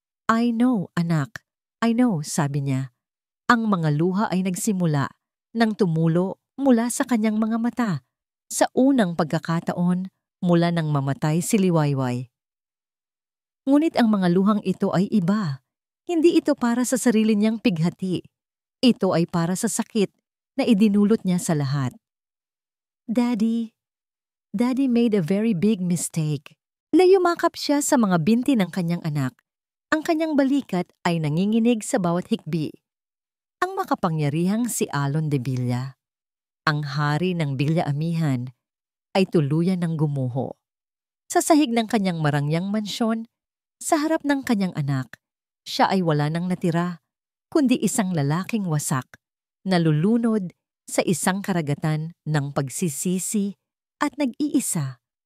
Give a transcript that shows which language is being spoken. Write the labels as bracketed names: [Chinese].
[English] I know, anak. I know, [Filipino] sabi niya. Ang mga luha ay nagsimula nang tumulo mula sa kanyang mga mata. Sa unang pagkakataon, mula nang mamatay si Liwayway. Ngunit ang mga luhang ito ay iba. Hindi ito para sa sarili niyang pighati. Ito ay para sa sakit na idinulot niya sa lahat. [English] Daddy made a very big mistake. [Filipino] Nayumakap siya sa mga binti ng kanyang anak. Ang kanyang balikat ay nanginginig sa bawat hikbi. Ang makapangyarihang si Alon de Villa, ang hari ng Villa Amihan, ay tuluyan ng gumuho. Sa sahig ng kanyang marangyang mansyon, sa harap ng kanyang anak, siya ay wala nang natira, kundi isang lalaking wasak, nalulunod sa isang karagatan ng pagsisisi at nag-iisa.